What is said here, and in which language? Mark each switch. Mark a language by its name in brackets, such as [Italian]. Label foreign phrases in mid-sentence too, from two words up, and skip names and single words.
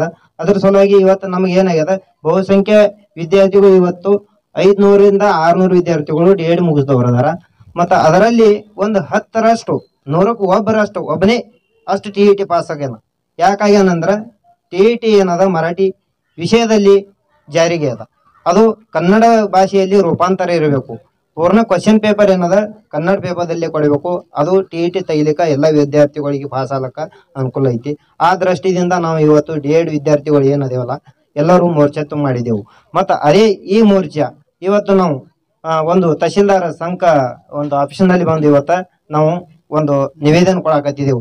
[Kannada] ಅದರ ಸಲುವಾಗಿ ಇವತ್ತು ನಮಗೆ ಏನಾಗ್ಯದ, ಬಹುಸಂಖ್ಯೆ ವಿದ್ಯಾರ್ಥಿಗಳು ಇವತ್ತು 500 ರಿಂದ 600 ವಿದ್ಯಾರ್ಥಿಗಳು ಡಿಎಡ್ ಮುಗಿಸಿದವರದಾರ। ಮತ್ತು ಅದರಲ್ಲಿ ಒಂದು 10ರಷ್ಟು 100ಕ್ಕೆ ಒಬ್ಬನೇ ಅಷ್ಟು ಟಿಇಟಿ ಪಾಸ್ ಆಗ್ಯಾನ। ಯಾಕಾಗ್ಯಾನಂದ್ರೆ ಟಿಇಟಿ ಏನದ ಮರಾಠಿ ವಿಷಯದಲ್ಲಿ ಜಾರಿಗೆ ಅದ, ಅದು ಕನ್ನಡ ಭಾಷೆಯಲ್ಲಿ ರೂಪಾಂತರ ಇರಬೇಕು। पूर्ण [English] question paper [Kannada] ಏನದ ಕನ್ನಡ ಪೇಪರ್ದಲ್ಲಿ ಕೊಡಬೇಕು। ಅದು ಟಿಇಟಿ ತೆಗಿಲಿಕ್ಕೆ ಎಲ್ಲ ವಿದ್ಯಾರ್ಥಿಗಳಿಗೆ ಪಾಸ್ ಆಗಲಿಕ್ಕೆ ಅನುಕೂಲ ಐತಿ। ಆ ದೃಷ್ಟಿಯಿಂದ ನಾವು ಇವತ್ತು ಡಿಎಡ್ ವಿದ್ಯಾರ್ಥಿಗಳು ಏನದೇವಲ್ಲ ಎಲ್ಲರೂ ಮೋರ್ಚಾ ಮಾಡಿದೆವು। ಮತ್ತು ಅದೇ ಈ ಮೋರ್ಚಾ ಇವತ್ತು ನಾವು ಒಂದು ತಹಶೀಲ್ದಾರ್ ಸಂಘ ಒಂದು ಆಫೀಸ್ನಲ್ಲಿ ಬಂದು ಇವತ್ತ ನಾವು ಒಂದು ನಿವೇದನೆ ಕೊಡಾಕತ್ತಿದೆವು.